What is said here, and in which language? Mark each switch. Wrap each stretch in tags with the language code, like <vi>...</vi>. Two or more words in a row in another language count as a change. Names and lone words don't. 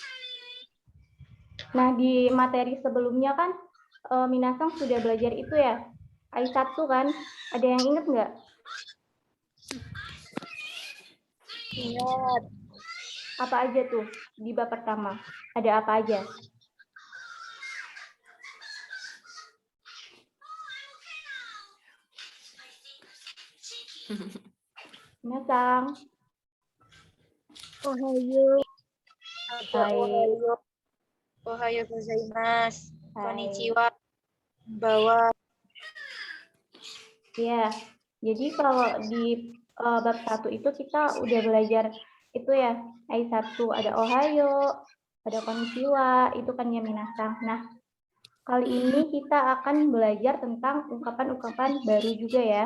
<id>Nah, di materi sebelumnya kan Minasang sudah belajar itu ya, AI1 kan? Ada yang ingat nggak? Ingat. Apa aja tuh di bab pertama? Ada apa aja? Minasang. Ohayo. Baik.</id> <ja>おはようございます.</ja> <id>Hai. Konnichiwa. Bahwa Ya, jadi kalau di bab 1 itu kita udah belajar itu ya, I1 ada Ohayo, ada Konnichiwa, itu kan ya minasang. Nah, kali ini kita akan belajar tentang ungkapan-ungkapan baru juga ya.</id>